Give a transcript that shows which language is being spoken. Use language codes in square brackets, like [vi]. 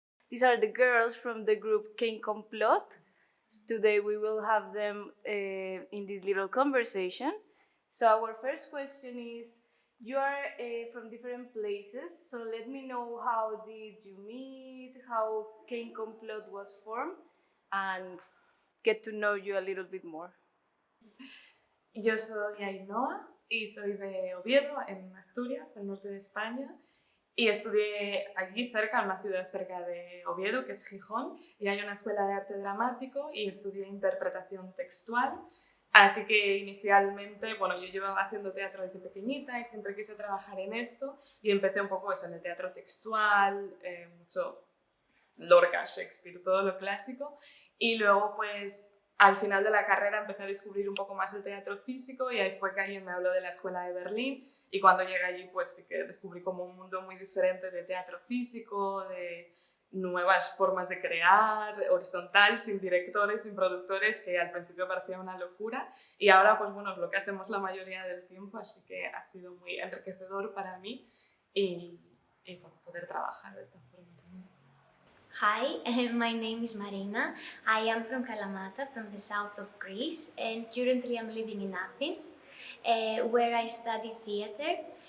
[en] these are the girls from the group KEIN COMPLOT. Today we will have them in this little conversation. So our first question is, you are from different places, so let me know how did you meet, how KEIN COMPLOT was formed, and get to know you a little bit more. [es] Yo soy Ainhoa y soy de Oviedo, en Asturias, el norte de España. Y estudié allí cerca, en una ciudad cerca de Oviedo, que es Gijón, y hay una escuela de arte dramático y estudié interpretación textual. Así que inicialmente, bueno, yo llevaba haciendo teatro desde pequeñita y siempre quise trabajar en esto y empecé un poco eso, en el teatro textual, mucho Lorca, Shakespeare, todo lo clásico. Y luego, pues, al final de la carrera empecé a descubrir un poco más el teatro físico y ahí fue que alguien me habló de la escuela de Berlín y cuando llegué allí pues sí que descubrí como un mundo muy diferente de teatro físico, de nuevas formas de crear, horizontal, sin directores, sin productores, que al principio parecía una locura y ahora pues bueno, es lo que hacemos la mayoría del tiempo, así que ha sido muy enriquecedor para mí y bueno, poder trabajar de esta forma también. [en] Hi, my name is Marina. I am from Kalamata, from the south of Greece, and currently I'm living in Athens, where I study theater.